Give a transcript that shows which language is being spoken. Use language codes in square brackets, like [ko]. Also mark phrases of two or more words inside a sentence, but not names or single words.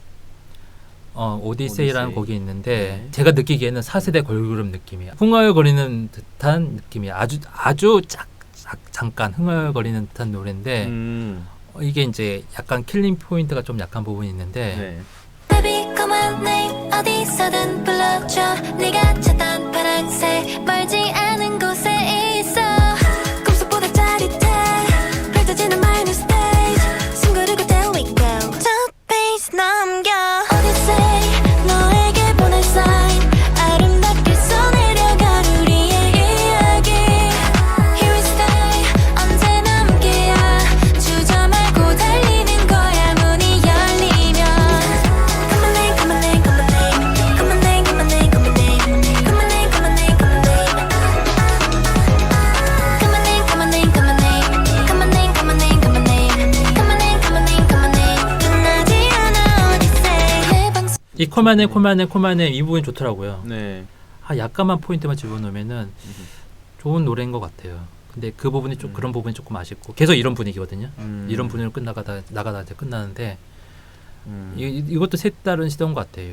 [ko] 오디세이라는 오디세이. 곡이 있는데 네. 제가 느끼기에는 4세대 걸그룹 느낌이야. 흥얼거리는 듯한 느낌이야. 아주 잠깐 흥얼거리는 듯한 노래인데 이게 이제 약간 킬링 포인트가 좀 약한 부분이 있는데 네. [en] Baby come on name [ko] 어디서든 불러줘 네가 찾던 파란색 멀지 않은 곳에 있어 꿈속보다 짜릿해 펼쳐지는 [en] my new stage [ko] 숨 고르고 [en] there we go top pace [ko] 넘겨 Odyssey 너에게 보낸 sign 아름답게 써내려간 우리의 이야기 [en] Here we stay [ko] 언제나 함께야 주저 말고 달리는 거야 문이 열리면 [en] Come on name, come on name, come on name Come on name, come on name, come on name Come on name, come on name, come on name Come on name, come on name, come on name Come on name, come on name, come on name Come on name, come on name, come on name [ko] 끝나지 않아 Odyssey 내 방송 이 코마네 이 부분이 좋더라고요. 네. 약간만 포인트만 집어넣으면은 좋은 노래인 것 같아요. 근데 그 부분이 좀 그런 부분이 조금 아쉽고 계속 이런 분위기거든요. 이런 분위기로 나가다 이제 끝나는데 이것도 색다른 시도인 것 같아요.